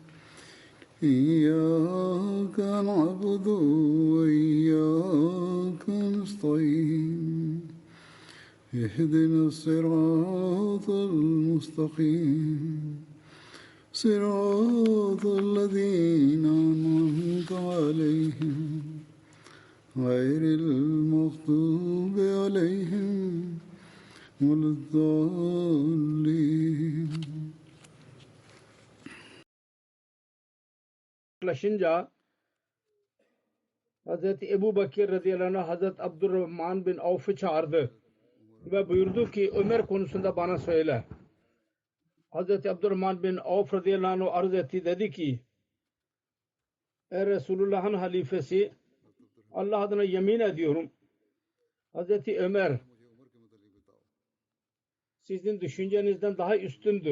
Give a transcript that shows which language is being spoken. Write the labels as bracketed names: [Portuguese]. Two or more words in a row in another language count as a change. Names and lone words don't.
[Arabic] إياك نعبد وإياك نستعين اهدنا الصراط المستقيم صراط الذين أنعمت عليهم غير المغضوب عليهم ولا الضالين. [Turkish] Yaklaşınca Hazreti Ebu Bakir [Arabic] رضي الله عنه [Turkish] Hazreti Abdurrahman bin Avf'ı çağırdı ve buyurdu ki Ömer konusunda bana söyle. Hazreti Abdurrahman bin Avf [Arabic] رضي الله عنه [Turkish] arz etti, dedi ki ey Resulullah'ın halifesi, Allah adına yemin ediyorum Hazreti Ömer sizin düşüncenizden daha üstündür.